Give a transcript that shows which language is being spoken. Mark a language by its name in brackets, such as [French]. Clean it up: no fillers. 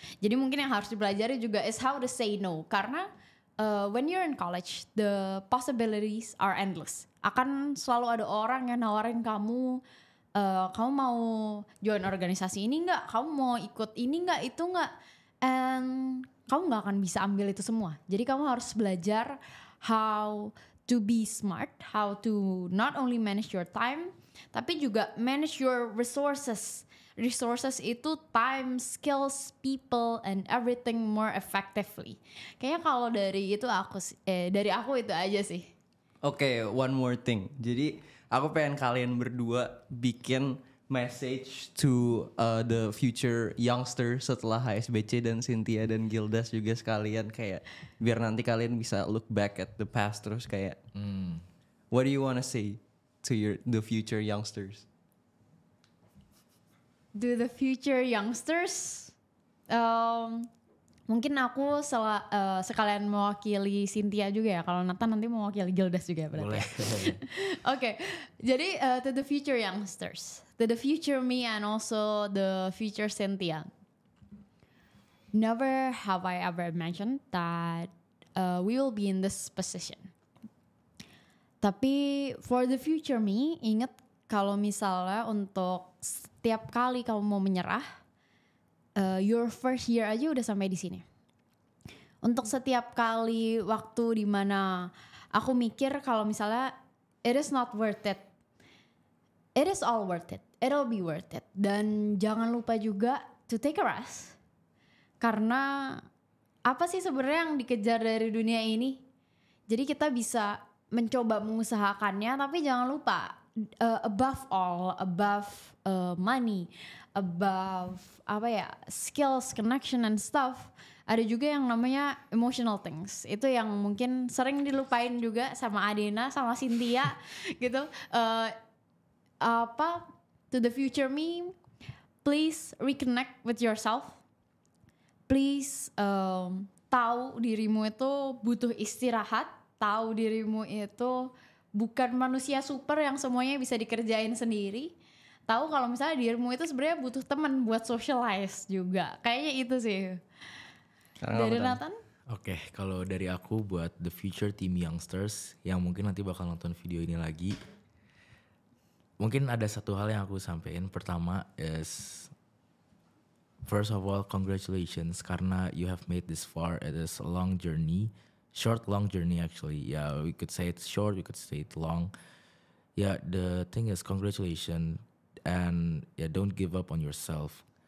[Indonesian] Jadi mungkin yang harus dipelajari juga [English] is how to say no. [Indonesian] Karena [English] when you're in college, the possibilities are endless. [Indonesian] Akan selalu ada orang yang nawarin kamu, kamu mau join organisasi ini nggak? Kamu mau ikut ini nggak? Itu nggak? [English] And [Indonesian] kamu nggak akan bisa ambil itu semua. Jadi kamu harus belajar [English] how to be smart, how to not only manage your time, [Indonesian] tapi juga [English] manage your resources. Resources [Indonesian] itu [English] time, skills, people, and everything more effectively. [Indonesian] Kayaknya kalau dari aku itu aja sih. Oke, [English] one more thing. [Indonesian] Jadi aku pengen kalian berdua bikin [English] message to the future youngster [Indonesian] setelah HSBC, dan Cynthia dan Gildas juga sekalian, kayak biar nanti kalian bisa [English] look back at the past [Indonesian] terus kayak [English] what do you wanna say to the future youngsters? To the future youngsters, [Indonesian] mungkin aku sekalian mewakili Cynthia juga ya. Kalau Nathan nanti mewakili Gildas juga berarti. Boleh. Oke, jadi [English] to the future youngsters, to the future me and also the future Cynthia. Never have I ever imagined that we will be in this position. [Indonesian] Tapi [English] for the future me, [Indonesian] ingat kalau misalnya untuk setiap kali kamu mau menyerah, [English] your first year [Indonesian] aja udah sampai di sini. Untuk setiap kali waktu dimana aku mikir kalau misalnya [English] it is not worth it, it is all worth it, it'll be worth it. [Indonesian] Dan jangan lupa juga [English] to take a rest. [Indonesian] Karena apa sih sebenarnya yang dikejar dari dunia ini? Jadi kita bisa mencoba mengusahakannya, tapi jangan lupa [English] above all, above money, above skills, connection and stuff, [Indonesian] ada juga yang namanya [English] emotional things. [Indonesian] Itu yang mungkin sering dilupain juga sama Adena, sama Cynthia gitu. [English] To the future me, please reconnect with yourself. Please [Indonesian] tahu dirimu itu butuh istirahat, tahu dirimu itu bukan manusia super yang semuanya bisa dikerjain sendiri. Tahu kalau misalnya dirimu itu sebenarnya butuh teman buat socialize juga. Kayaknya itu sih. Dari Nathan? Oke, kalau dari aku buat [English] the future team youngsters [Indonesian] yang mungkin nanti bakal nonton video ini lagi, mungkin ada satu hal yang aku sampaikan. Pertama [English] is, first of all, congratulations [Indonesian] karena [English] you have made this far. It is a long journey. Short, long journey actually. Yeah, we could say it's short, we could say it's long. Yeah, the thing is congratulations, and yeah, don't give up on yourself.